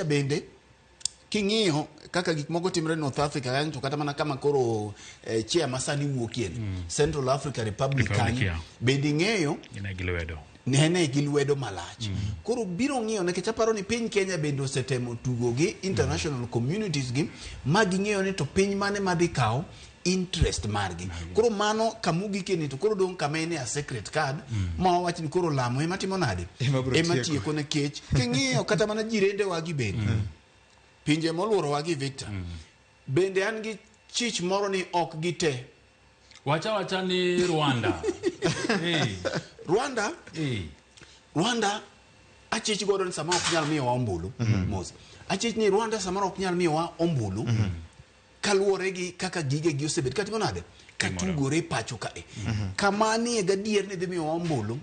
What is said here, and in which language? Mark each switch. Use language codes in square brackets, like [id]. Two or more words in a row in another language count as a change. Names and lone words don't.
[luo] bende king'iyo kaka gik moko timre North Africa kanyo to kata mana kama koro chia masani wuokie Central Africa Republic kanyo bende ng'eyo nene gi lwedo malach koro biro ng'iyo nekech aparo ni piny Kenya bende osetemo tugo gi [en] international communities [luo] gi ma ging'eyo ni to piny mane madhi kawo interest margi koro mano kamugi keni to koro dong kama ene [en] a secret card [luo] ma wawach ni koro lamo ema timo nade ema tieko nekech king'iyo kata mana jirende wagi bende pinje moluoro wagi Victor bende an gi chich moro ni ok gite wacha ni Rwanda Rwanda achich godo ni sama ok nyal miyo wa ombulu mos achich ni Rwanda sama ok nyal miyo wa ombulu kaluore gi kaka gige gi osebet katimo nade katugore pacho kae kamani gadier ni dhi miyo wa ombulu